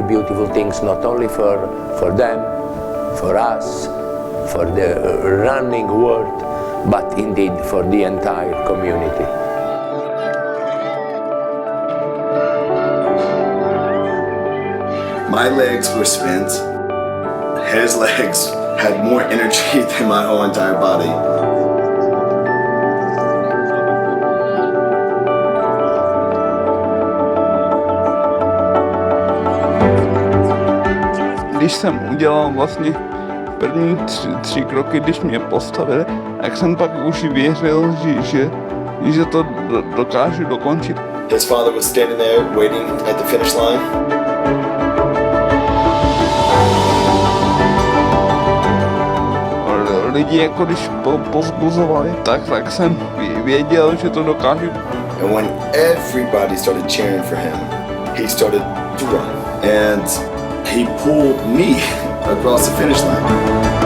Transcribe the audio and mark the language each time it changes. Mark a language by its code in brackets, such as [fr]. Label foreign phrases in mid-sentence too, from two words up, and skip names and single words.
[en] beautiful thing, not only for them, for us, for the running world, but indeed for the entire community. My legs were spent. His legs had more energy than my whole entire body. [cs] Když jsem udělal vlastně první 3 kroky, když mě postavili, tak jsem pak už věřil, že to dokážu dokončit. [en] His father was standing there waiting at the finish line. [cs] Lidi jako když pozbuzovali, tak jsem věděl, že to dokážu. [en] And when everybody started cheering for him, he started to run. And he pulled me across the finish line.